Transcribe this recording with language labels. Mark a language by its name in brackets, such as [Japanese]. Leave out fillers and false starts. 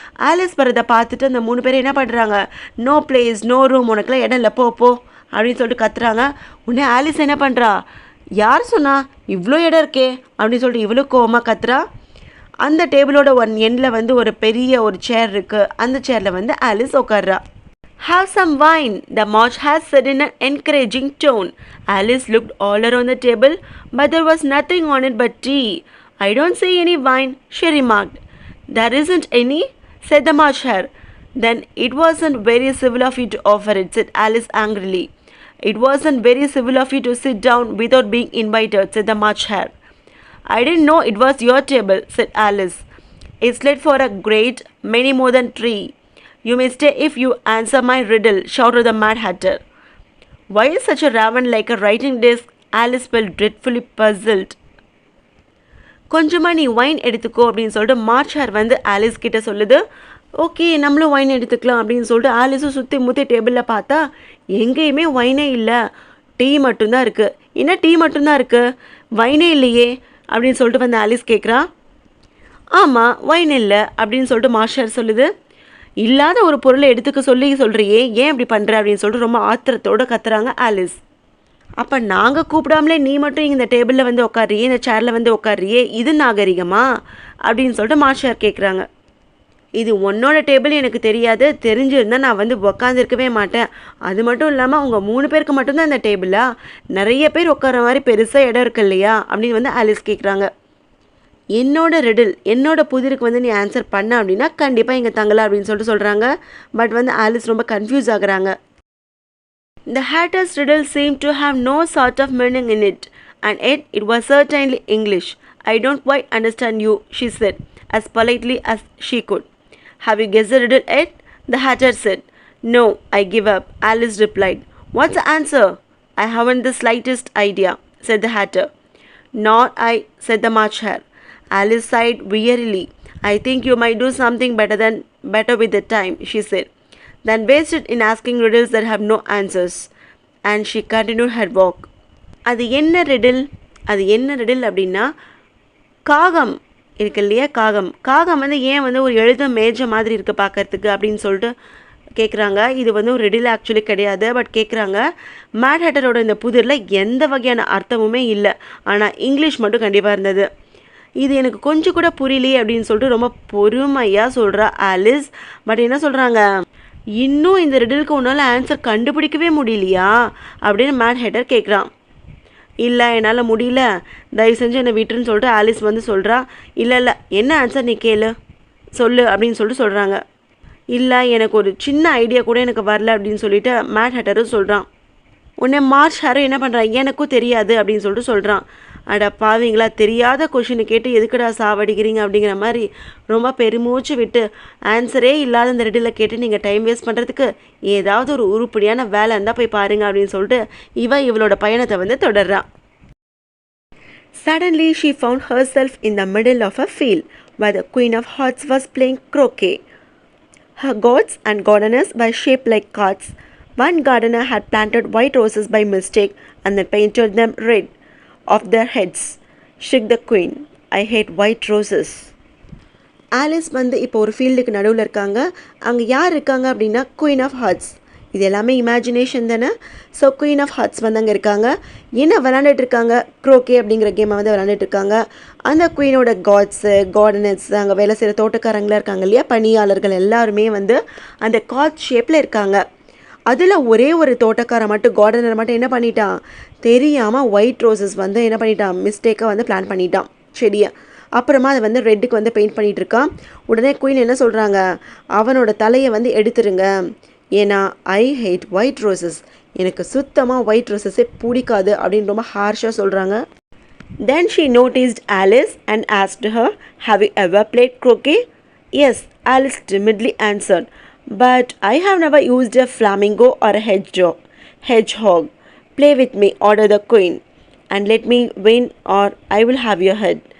[Tamil] Alice வரதை பார்த்துட்டு அந்த மூணு பேரும் என்ன பண்ணுறாங்க, [English] no place, no room, [Tamil] உனக்குலாம் இடம் இல்லை, போ அப்படின்னு சொல்லிட்டு கத்துறாங்க. உடனே ஆலிஸ் என்ன பண்ணுறா, யார் சொன்னா இவ்வளோ இடம் இருக்கே அப்படின்னு சொல்லிட்டு இவ்வளோ கோவமாக கத்துறா. அந்த டேபிளோட ஒன் எண்டில் வந்து ஒரு பெரிய ஒரு சேர் இருக்குது. அந்த சேரில் வந்து ஆலிஸ் உட்கார்றா. [English] Have some wine, the March has said in an encouraging tone. Alice looked all around the table, but there was nothing on it but tea. I don't see any wine, she remarked. There isn't any, said the March Hare. Then it wasn't very civil of you to offer it, said Alice angrily. It wasn't very civil of you to sit down without being invited, said the March Hare. I didn't know it was your table, said Alice. It's late for a great many more than three. You may stay if you answer my riddle, shouted the Mad Hatter. Why is such a raven like a writing desk? Alice felt dreadfully puzzled. [Tamil] கொஞ்சமாக நீ wine எடுத்துக்கோ அப்படின்னு சொல்லிட்டு March hair வந்து Alice கிட்ட சொல்லுது. Okay, நம்மளும் wine எடுத்துக்கலாம் அப்படின்னு சொல்லிட்டு ஆலிஸும் சுற்றி முற்றி டேபிளில் பார்த்தா எங்கேயுமே ஒயினே இல்லை, டீ மட்டும்தான் இருக்குது. என்ன டீ மட்டும்தான் இருக்குது, ஒயினே இல்லையே அப்படின்னு சொல்லிட்டு வந்து ஆலிஸ் கேட்குறா. ஆமாம், ஒயின் இல்லை அப்படின்னு சொல்லிட்டு மார்ஷர் சொல்லுது. இல்லாத ஒரு பொருளை எடுத்துக்க சொல்கிறியே, ஏன் இப்படி பண்ணுற அப்படின்னு சொல்லிட்டு ரொம்ப ஆத்திரத்தோடு கத்துறாங்க ஆலிஸ். அப்போ நாங்கள் கூப்பிடாமலே நீ மட்டும் இந்த டேபிளில் வந்து உட்காரியே, இந்த சேரில் வந்து உட்காரியே, இது நாகரிகமா அப்படின்னு சொல்லிட்டு மார்ஷர் கேட்குறாங்க. இது உன்னோட டேபிள் எனக்கு தெரியாது, தெரிஞ்சிருந்தால் நான் வந்து உட்காந்துருக்கவே மாட்டேன். அது மட்டும் இல்லாமல் அவங்க 3 பேருக்கு மட்டும்தான் இந்த டேபிளா, நிறைய பேர் உட்கார மாதிரி பெருசாக இடம் இருக்கு இல்லையா அப்படின்னு வந்து ஆலிஸ் கேட்குறாங்க. என்னோட ரிடில், என்னோட புதிருக்கு வந்து நீ ஆன்சர் பண்ண அப்படின்னா கண்டிப்பாக இங்கே தங்கலாம் அப்படின்னு சொல்லிட்டு சொல்கிறாங்க. பட் வந்து ஆலிஸ் ரொம்ப கன்ஃபியூஸ் ஆகுறாங்க. [English] The Hatter's riddle seemed to have no sort of meaning in it, and yet it was certainly English. I don't quite understand you, she said, as politely as she could. Have you guessed the riddle yet? The Hatter said. No, I give up, Alice replied. What's the answer? I haven't the slightest idea, said the Hatter. Nor I, said the March Hare. Alice sighed wearily. I think you might do something better with the time, she said. Then wasted in asking riddles that have no answers. And she continued her walk. [Tamil] அது என்ன riddle அப்படின்னா, காகம் இருக்கு இல்லையா காகம். காகம் வந்து ஏன் வந்து ஒரு எழுதும் மேஜை மாதிரி இருக்குது பார்க்கறதுக்கு அப்படின்னு சொல்லிட்டு கேட்குறாங்க. இது வந்து ஒரு ரெடில் ஆக்சுவலி கிடையாது, பட் கேட்குறாங்க. மேட் ஹேட்டரோட இந்த புதிரில் எந்த வகையான அர்த்தமுமே இல்லை, ஆனால் இங்கிலீஷ் மட்டும் கண்டிப்பாக இருந்தது. இது எனக்கு கொஞ்சம் கூட புரியலையே அப்படின்னு சொல்லிட்டு ரொம்ப பொறுமையாக சொல்கிறா ஆலிஸ். பட் என்ன சொல்கிறாங்க, இன்னும் இந்த ரெடிலுக்கு உன்னால் ஆன்சர் கண்டுபிடிக்கவே முடியலையா அப்படின்னு மேட் ஹேட்டர் கேட்குறான். இல்லை என்னால் முடியல, தயவு செஞ்சு என்னை விட்டுருன்னு சொல்லிட்டு ஆலிஸ் வந்து சொல்கிறா. இல்லை என்ன ஆன்சர் நீ கேளு சொல்லு அப்படின்னு சொல்லிட்டு சொல்கிறாங்க. இல்லை எனக்கு ஒரு சின்ன ஐடியா கூட எனக்கு வரல அப்படின்னு சொல்லிட்டு மேட் ஹேட்டரும் சொல்கிறான். உடனே மார்ச் ஹேரும் என்ன பண்ணுறான், எனக்கும் தெரியாது அப்படின்னு சொல்லிட்டு சொல்கிறான். அட பாவீங்களா, தெரியாத கொஷினை கேட்டு எதுக்குடா சாவடிக்கிறீங்க அப்படிங்கிற மாதிரி ரொம்ப பெருமூச்சு விட்டு ஆன்சரே இல்லாத இந்த ரெடில் கேட்டு நீங்கள் டைம் வேஸ்ட் பண்ணுறதுக்கு ஏதாவது ஒரு உருப்படியான வேலை இருந்தால் போய் பாருங்க அப்படின்னு சொல்லிட்டு இவளோட பயணத்தை வந்து தொடர்றான். [English] Suddenly she found herself in the middle of a field where the Queen of Hearts was playing croquet. Her gods and goddesses were shaped like cards. One gardener had planted white roses by mistake and then painted them red of their heads. Shook the queen. I hate white roses. [Tamil] Alice வந்து இப்போ ஒரு ஃபீல்டுக்கு நடுவில் இருக்காங்க. அங்கே யார் இருக்காங்க அப்படின்னா குயின் ஆஃப் ஹார்ட்ஸ். இது எல்லாமே இமேஜினேஷன் தானே. ஸோ குயின் ஆஃப் ஹார்ட்ஸ் வந்து அங்கே இருக்காங்க. என்ன விளாண்டுட்டு இருக்காங்க, க்ரோக்கே அப்படிங்கிற கேமை வந்து விளாண்டுட்டு இருக்காங்க. அந்த குயினோட காட்ஸு கார்டனர்ஸ் அங்கே வேலை செய்கிற தோட்டக்காரங்களாம் இருக்காங்க இல்லையா, பணியாளர்கள் எல்லாருமே வந்து அந்த கார்ட் ஷேப்பில் இருக்காங்க. அதில் ஒரே ஒரு தோட்டக்காரன் மட்டும், கார்டனர் மட்டும் என்ன பண்ணிட்டான், தெரியாமல் ஒயிட் ரோசஸ் வந்து என்ன பண்ணிட்டான், மிஸ்டேக்காக வந்து பிளான் பண்ணிட்டான் செடியை. அப்புறமா அதை வந்து ரெட்டுக்கு வந்து பெயிண்ட் பண்ணிகிட்டு இருக்கான். உடனே குயின் என்ன சொல்கிறாங்க, அவனோட தலையை வந்து எடுத்துருங்க, ஏன்னா [English] I hate white roses, [Tamil] எனக்கு சுத்தமாக ஒயிட் ரோசஸே பிடிக்காது அப்படின்னு ரொம்ப ஹார்ஷாக சொல்கிறாங்க. [English] Then she noticed Alice and asked her, have you ever played croquet? Yes, Alice timidly answered, but I have never used a flamingo or a hedgehog. Play with me, ordered the queen, and let me win or I will have your head.